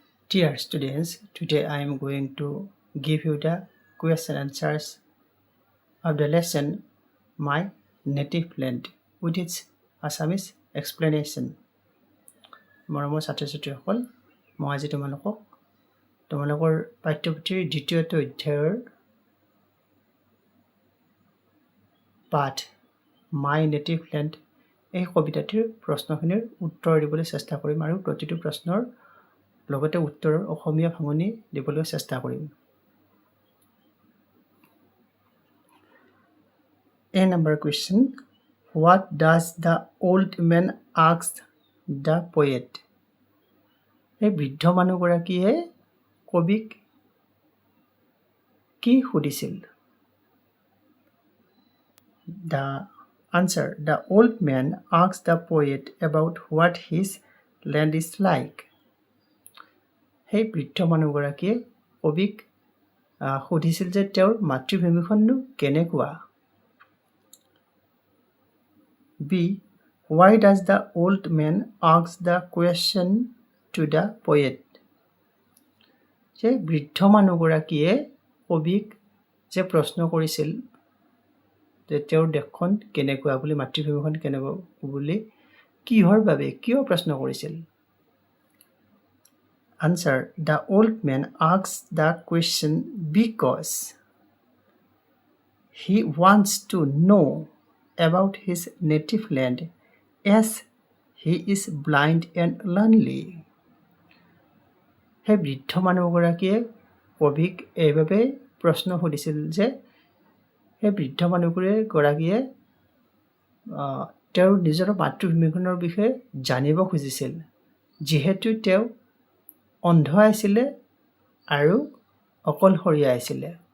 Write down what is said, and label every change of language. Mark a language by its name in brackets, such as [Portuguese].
[English] Dear students, today I am going to give you the question answers of the lesson My Native Land with its Assamese explanation. [Assamese] মৰমৰ ছাত্ৰ ছাত্ৰীসকল, মই আজি তোমালোকৰ পাঠ্যপুথিৰ দ্বিতীয়টো অধ্যায়ৰ পাঠ মাই নেটিভ লেণ্ড এই কবিতাটিৰ প্ৰশ্নখিনিৰ উত্তৰ দিবলৈ চেষ্টা কৰিম আৰু প্ৰতিটো প্ৰশ্নৰ লগতে উত্তৰৰ অসমীয়া ভাঙনি দিবলৈ চেষ্টা কৰিম। [English] A number question. What does the old man ask the poet? [Assamese] এই বৃদ্ধ মানুহগৰাকীয়ে কবিক কি সুধিছিল? [English] The answer. The old man asked the poet about what his land is like. [Assamese] সেই বৃদ্ধ মানুহগৰাকীয়ে কবিক সুধিছিল যে তেওঁৰ মাতৃভূমিখননো কেনেকুৱা? [English] B. Why does the old man ask the question to the poet? [Assamese] যে বৃদ্ধ মানুহগৰাকীয়ে কবিক যে প্ৰশ্ন কৰিছিল যে তেওঁৰ দেশখন কেনেকুৱা বুলি, মাতৃভূমিখন কেনেকুৱা বুলি, কিহৰ বাবে, কিয় প্ৰশ্ন কৰিছিল? [English] Answer. The old man asks the question because he wants to know about his native land as he is blind and lonely. [Assamese] সেই বৃদ্ধ মানুহগৰাকীয়ে কবিক এইভাবে প্ৰশ্ন সুধিছিল যে সেই বৃদ্ধ মানুহগৰাকীয়ে তেওঁৰ নিজৰ মাতৃভূমিখনৰ বিষয়ে জানিব খুজিছিল, যিহেতু তেওঁ অন্ধ আছিলে আৰু অকলশৰীয়া আছিলে।